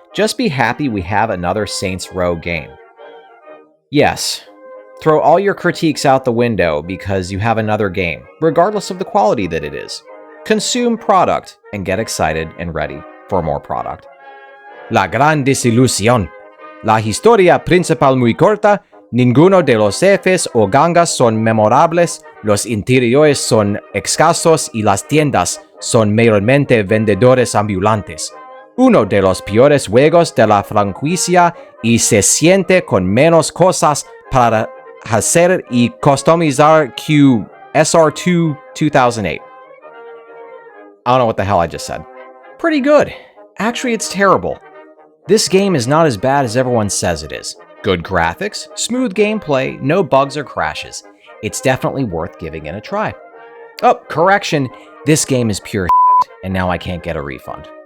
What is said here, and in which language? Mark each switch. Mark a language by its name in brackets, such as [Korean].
[English] Just be happy we have another Saints Row game. Yes, throw all your critiques out the window because you have another game, regardless of the quality that it is. Consume product and get excited and ready for more product. [Spanish] La gran desilusión. La historia principal muy corta, ninguno de los jefes o gangas son memorables, los interiores son escasos y las tiendas son mayormente vendedores ambulantes. uno de los peores juegos de la franquicia y se siente con menos cosas para hacer y customizar que SR2 2008. [English] I don't know what the hell I just said. Pretty good. Actually, it's terrible. This game is not as bad as everyone says it is. Good graphics, smooth gameplay, no bugs or crashes. It's definitely worth giving it a try. Oh, correction, this game is pure shit, and now I can't get a refund.